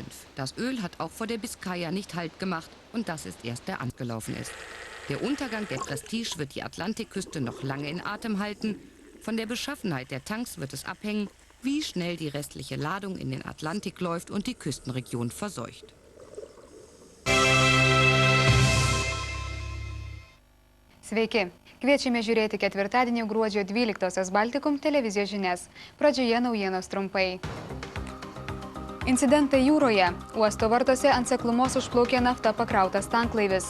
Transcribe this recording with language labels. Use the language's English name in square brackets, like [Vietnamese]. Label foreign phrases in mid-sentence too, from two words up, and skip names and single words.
[German] Das Öl hat auch vor der Biskaya nicht Halt gemacht und das ist erst der angelaufen ist. Der Untergang der Prestige wird die Atlantikküste noch lange in Atem halten. Von der Beschaffenheit der Tanks wird es abhängen, wie schnell die restliche Ladung in den Atlantik läuft und die Küstenregion verseucht. [Lithuanian] Sveiki! Kviečiame žiūrėti ketvirtadienį gruodžio 12-osios Baltikum televizijos žinias. Pradžioje naujienos trumpai. Incidentai jūroje. Uosto vartuose ant seklumos užplaukė nafta pakrautas tanklaivis.